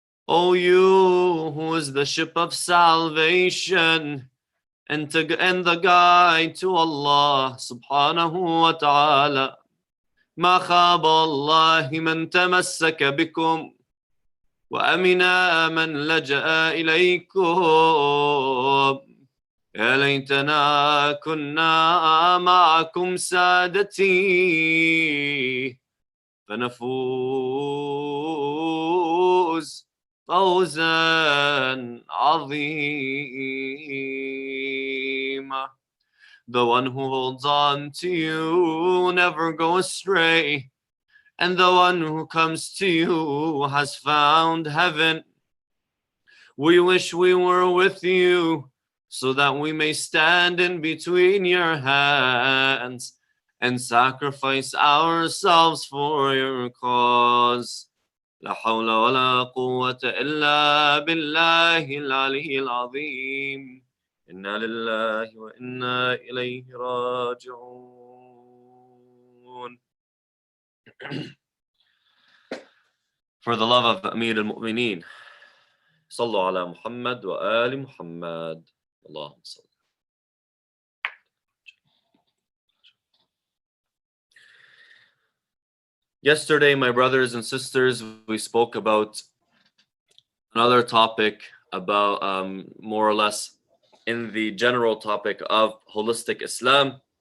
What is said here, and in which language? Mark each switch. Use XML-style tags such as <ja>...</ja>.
<en>O you who is the ship of salvation and the guide to Allah subhanahu wa ta'ala.</en> <ar>ما خاب الله من تمسك بكم وأمنا من لجأ إليكم. يا ليتنا كنا معكم سادتي فنفوز فوزا عظيما.</ar> <en>The one who holds on to you never go astray, and the one who comes to you has found heaven. We wish we were with you so that we may stand in between your hands and sacrifice ourselves for your cause.</en> <ar>لا حول ولا قوة إلا بالله العلي العظيم. إنا لله وإنا إليه راجعون.</ar> <en>For the love of Amir al-Mu'mineen,</en> <ar>صلوا على محمد وآل محمد. اللهم صل.</ar> <en>Yesterday, my brothers and sisters, we spoke about another topic about more or less in the general topic of holistic Islam.</en>